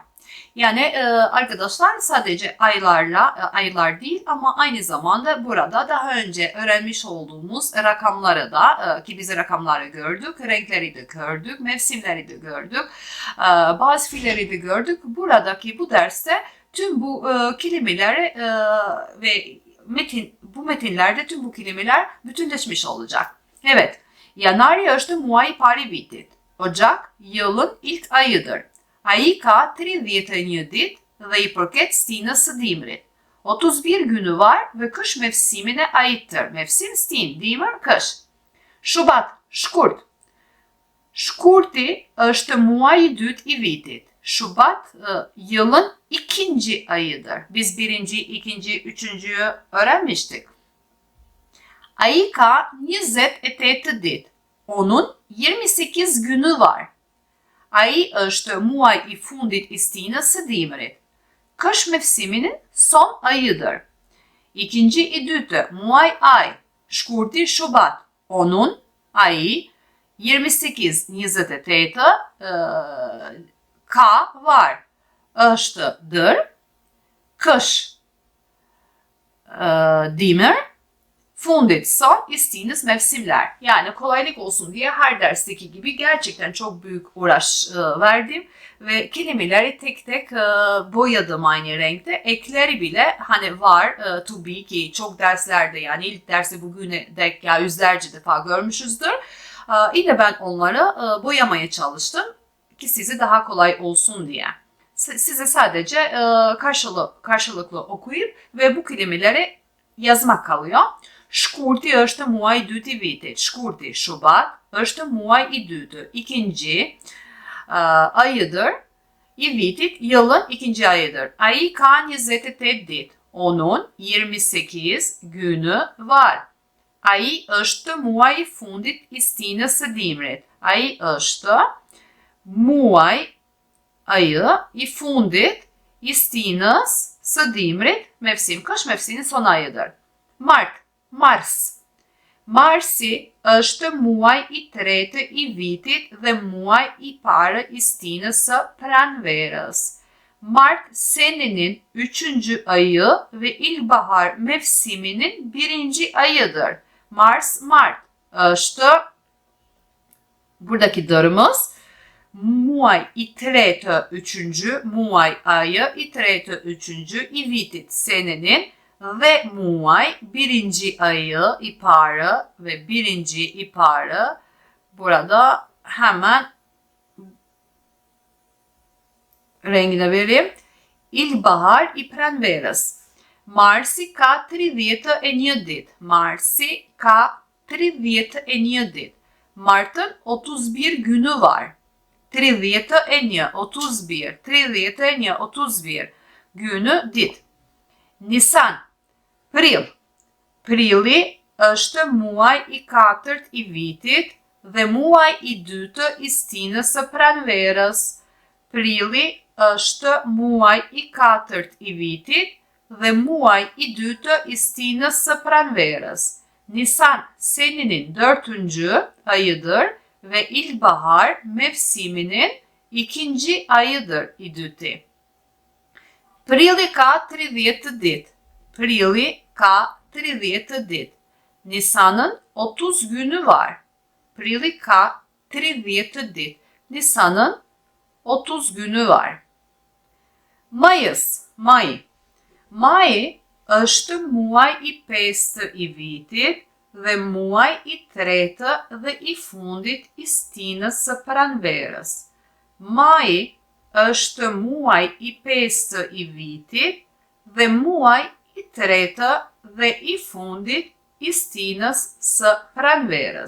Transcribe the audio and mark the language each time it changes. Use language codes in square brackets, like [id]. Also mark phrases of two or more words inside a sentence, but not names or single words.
[tr] Yani arkadaşlar sadece aylar değil ama aynı zamanda burada daha önce öğrenmiş olduğumuz rakamları da ki biz rakamları gördük, renkleri de gördük, mevsimleri de gördük, bazı fiilleri de gördük. Buradaki bu derste tüm bu kelimeleri ve bu metinlerde tüm bu kelimeler bütünleşmiş olacak. [sq] Evet, Januari është muaji I parë I vitit. [tr] Ocak yılın ilk ayıdır. [sq] Ai ka 31 dit dhe I përket stinës së dimrit. [tr] 31 günü var ve kış mevsimine aittir. Mevsim stin, dimër, kış. Şubat, [sq] shkurt. Shkurti është muaji I dytë I vitit. [tr] Şubat yılın ikinci ayıdır. Biz birinci, ikinci, üçüncüyü öğrenmiştik. [sq] Ai ka 28 dit. [tr] Onun 28 günü var. [sq] Ai është muaj I fundit I stinës së dimrit. [tr] Kış mevsiminin son ayıdır. [sq] İkinci I dytë, muaj ay, shkurti Şubat. [tr] Onun, ai, 28, 28 ka var. Ështëdır, kış dimër, fundit son istininiz mevsimler. Yani kolaylık olsun diye her dersteki gibi gerçekten çok büyük uğraş verdim ve kelimeleri tek tek boyadım aynı renkte. Ekleri bile hani var [en] to be [tr] ki çok derslerde yani ilk dersi bugüne dek ya yüzlerce defa görmüşüzdür. Yine ben onları boyamaya çalıştım ki size daha kolay olsun diye. Size sadece karşılıklı okuyup ve bu kelimeleri yazmak kalıyor. [sq] Shkurti është muaji I dytë I vitit. Shkurti, Şubat, është muaji I dytë. [tr] İkinci ayıdır. [sq] I vitit, [tr] yılın ikinci ayıdır. [sq] Ai ka 28 dit. [tr] Onun 28 günü var. [sq] Ai është muaji I fundit I stinës së dimrit. Ai është muaj ayı I fundit I stinës së dimrit. [tr] Mevsim, kış mevsiminin son ayıdır. Mart, [sq] Mars. Marsi është muaj I tretë I vitit dhe muaj I parë I stinës së pranverës. [tr] Mart senenin 3. ayı ve ilkbahar mevsiminin 1. ayıdır. Mars, Mart është buradaki darımız [sq] muaj I tretë [tr] 3. [sq] muaj ayı I tretë 3. I vitit [tr] senenin ve [sq] muaj 1. [tr] ayı [sq] I parë [tr] ve 1. [sq] I parë [tr] burada hemen rengine vereyim. [sq] İlkbahar I pranverës. Marsi ka 31 dit. Marsi ka 31 ditë. [tr] Martën 31 günü var. 31, 31, 31, 31 günü ditë. Nisan, prill. [sq] Prilli është muaj i 4 i vitit dhe muaj i 2 i stinës së pranverës. Prilli është muaj i 4 i vitit dhe muaj i 2 i stinës së pranverës. [tr] Nisan senenin 4. ayıdır ve ilkbahar mevsiminin 2. [sq] ayıdır i dyti. Prilli ka 30 ditë. Prilli ka 30 ditë. [tr] Nisan'ın 30 günü var. [sq] Prilli ka 30 ditë. [tr] Nisan'ın 30 günü var. Mayıs, [sq] May. May është muaj i 5 i vitit dhe muaj i 3 dhe i fundit i stinës së pranverës. Maj është muaj i 5 i vitit dhe muaj i 3 dhe i fundit i stinës së pranverës.